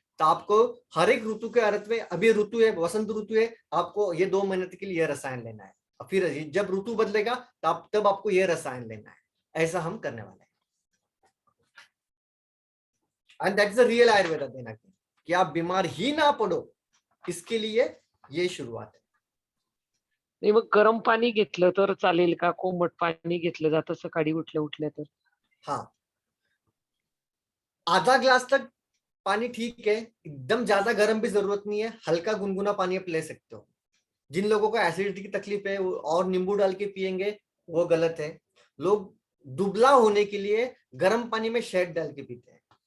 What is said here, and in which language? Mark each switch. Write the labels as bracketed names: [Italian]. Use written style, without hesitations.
[Hindi] तो आपको हर एक ऋतु के अर्थ में, अभी ऋतु है वसंत ऋतु है, आपको ये 2 महीने के लिए रसायन लेना है, और फिर जब ऋतु बदलेगा तब आपको ये रसायन लेना है। ऐसा हम करने वाले हैं। [English] and that is the real Ayurveda [Hindi] देना, कि आप बीमार ही ना पड़ो, इसके लिए ये शुरुआत है। [Marathi] नाही, मग गरम पाणी घेतलं तर चालेल का? कोमट पाणी घेतलं जातं सकाळी उठल्या उठल्या तर? [Hindi] हाँ, आधा ग्लास तक पानी ठीक है, एकदम ज्यादा गर्म भी जरूरत नहीं है, हल्का गुनगुना पानी आप ले सकते हो। जिन लोगों को एसिडिटी की तकलीफ है वो और नींबू डाल के पियेंगे, वो गलत है। लोग दुबला होने के लिए गर्म पानी में शहद डाल के पीते हैं।